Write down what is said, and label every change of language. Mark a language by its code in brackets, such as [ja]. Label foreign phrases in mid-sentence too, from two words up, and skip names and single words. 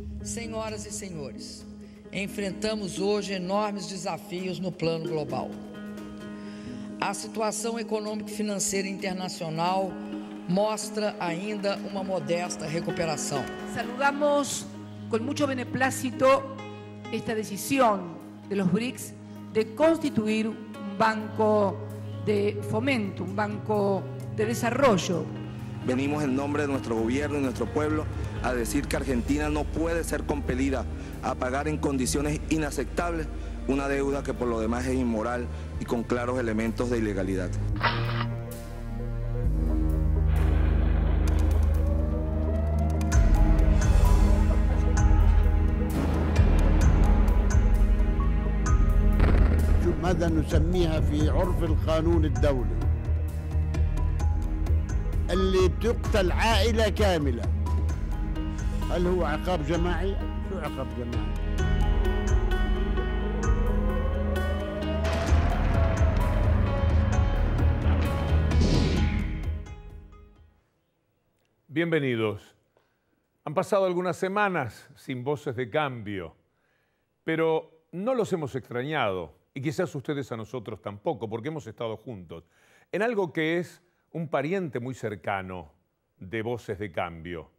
[pt] Senhoras e senhores, enfrentamos hoje enormes desafios no plano global. A situação econômico-financeira internacional mostra ainda uma modesta recuperação. [es] Saludamos con mucho beneplácito esta decisión de los BRICS de constituir un banco de fomento, un banco de desarrollo. Venimos en nombre de nuestro gobierno y nuestro pueblo a decir que Argentina no puede ser compelida a pagar en condiciones inaceptables una deuda que por lo demás es inmoral y con claros elementos de ilegalidad. [ar] ماذا نسميها في عرف القانون الدولي اللي بتقتل عائلة كاملة. هل هو عقاب جماعي؟ شو عقاب جماعي؟ [es] Bienvenidos. Han pasado algunas semanas sin Voces de Cambio, pero no los hemos extrañado, y quizás ustedes a nosotros tampoco, porque hemos estado juntos, en algo que es un pariente muy cercano de Voces de Cambio.